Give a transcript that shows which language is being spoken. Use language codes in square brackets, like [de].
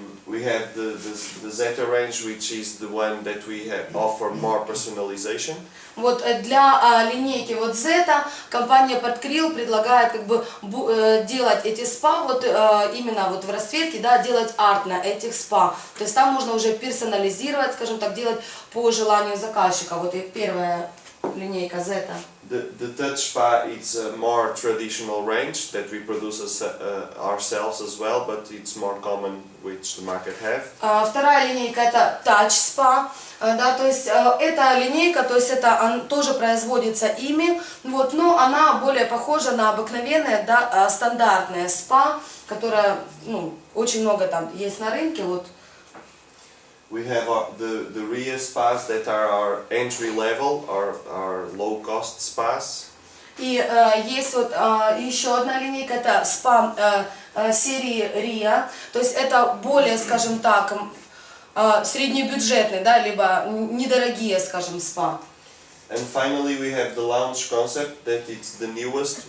[en] We have the Zeta range, which is the one that we offer more personalization. [ru] Вот для линейки вот Zeta компания Portcril предлагает как бы делать эти спа вот именно вот в расцветке, да, делать арт на этих спа. То есть там можно уже персонализировать, скажем так, делать по желанию заказчика. Вот и первая линейка Zeta. [en] The Touch Spa, it's a more traditional range that we produce ourselves as well, but it's more common which the market have. [ru] Вторая линейка это Touch Spa, да, то есть эта линейка, то есть это тоже производится ими, вот, но она более похожа на обыкновенное, да, стандартное спа, которое, ну, очень много там есть на рынке, вот. [en] We have the RIA spas that are our entry level, our low cost spas. [ru] И есть вот еще одна линейка, это спа серии RIA, то есть это более, скажем так, среднебюджетные, да, либо недорогие, скажем, спа. [en] And finally we have the lounge concept that it's the newest.